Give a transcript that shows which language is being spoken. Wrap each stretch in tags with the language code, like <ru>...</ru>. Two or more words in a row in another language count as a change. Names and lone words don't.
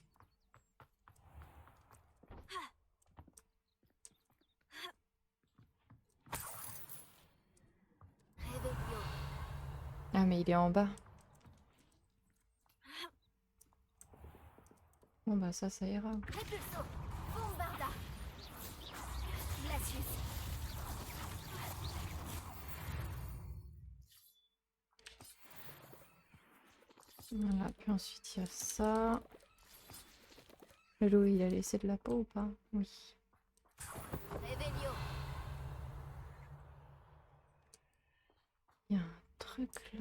<fr>Revelio. Ah, mais il est en bas. Bon, bah ça ira. Répulso. Bombarda. Glacius. Voilà, puis ensuite, il y a ça. Le loup, il a laissé de la peau ou pas? Oui. Revelio. Il y a un truc là.</fr>